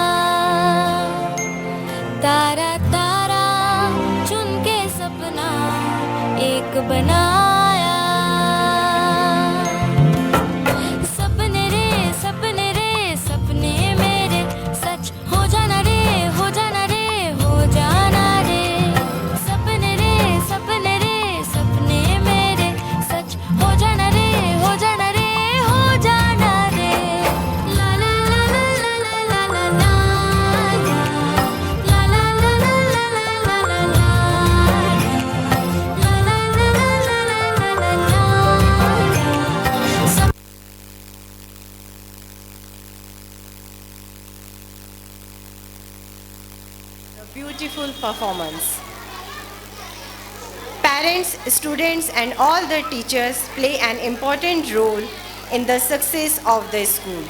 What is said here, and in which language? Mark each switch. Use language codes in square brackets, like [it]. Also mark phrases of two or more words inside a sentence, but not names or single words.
[hi] तारा तारा चुन के सपना एक बनाया। सपने रे सपने मेरे सच हो जाना रे, हो जाना रे, हो जाना रे। सपने रे सपने मेरे सच हो जाना रे, हो जाना रे, हो जाना रे। ला ला ला ला ला ला ला ला ला ला ला ला ला ला ला ला ला [en] Beautiful performance. Parents, students and all the teachers play an important role in the success of the school.